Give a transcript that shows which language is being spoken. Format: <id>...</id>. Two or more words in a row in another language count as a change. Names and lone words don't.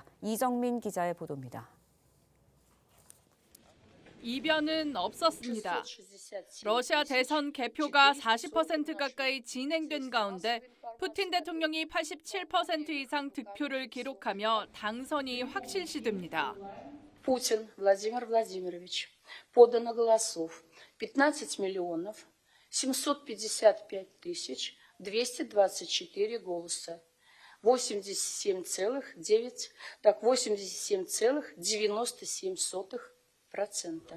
<ko>이정민 기자의 보도입니다. 이변은 없었습니다. 러시아 대선 개표가 40% 가까이 진행된 가운데 푸틴 대통령이 87% 이상 득표를 기록하며 당선이 확실시됩니다.</ko> <ru>Путин Владимир Владимирович. Подано голосов 15 миллионов 755 тысяч 224 голоса. 87,97%.</ru>